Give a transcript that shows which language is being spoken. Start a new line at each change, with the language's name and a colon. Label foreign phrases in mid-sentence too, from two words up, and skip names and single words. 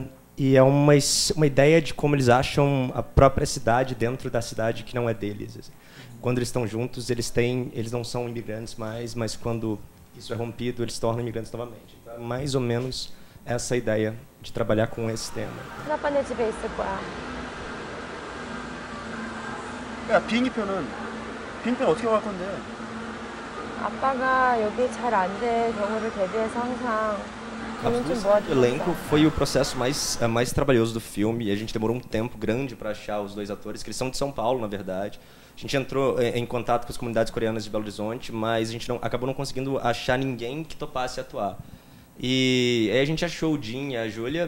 Portuguese: E é uma ideia de como eles acham a própria cidade dentro da cidade que não é deles. Assim. Quando eles estão juntos, eles não são imigrantes mais, mas quando isso é rompido, eles se tornam imigrantes novamente. Então, é mais ou menos essa ideia de trabalhar com esse tema.
Korean: 아빠네 집에 있을 거야. 야, 비행기표는 어떻게 갈 건데? 아빠가 여기 잘 안 될 경우를 대비해서 항상
Portuguese: A busca do elenco foi o processo mais trabalhoso do filme. E a gente demorou um tempo grande para achar os dois atores, que eles são de São Paulo, na verdade. A gente entrou em contato com as comunidades coreanas de Belo Horizonte, mas a gente acabou não conseguindo achar ninguém que topasse atuar. E aí a gente achou o Jin e a Júlia.